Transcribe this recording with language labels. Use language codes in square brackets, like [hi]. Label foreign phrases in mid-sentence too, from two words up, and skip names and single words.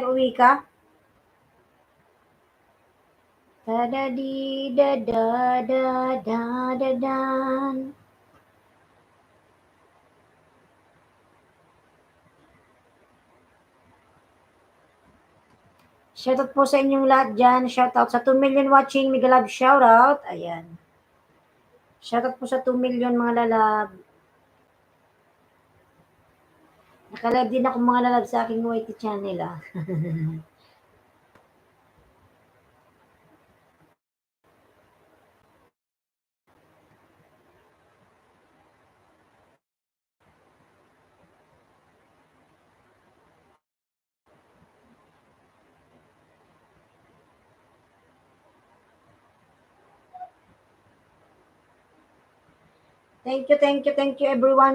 [tl] Uwi ka? Da da di da da da da da dan. Shoutout po sa inyong lahat dyan. Shoutout sa [en] 2 million watching. Mega love shoutout. Ayan. [tl] Shoutout po sa 2 million mga lalab. Nakalive din ako mga lalab sa aking [en] YT channel [tl] ah. [en] Thank you everyone.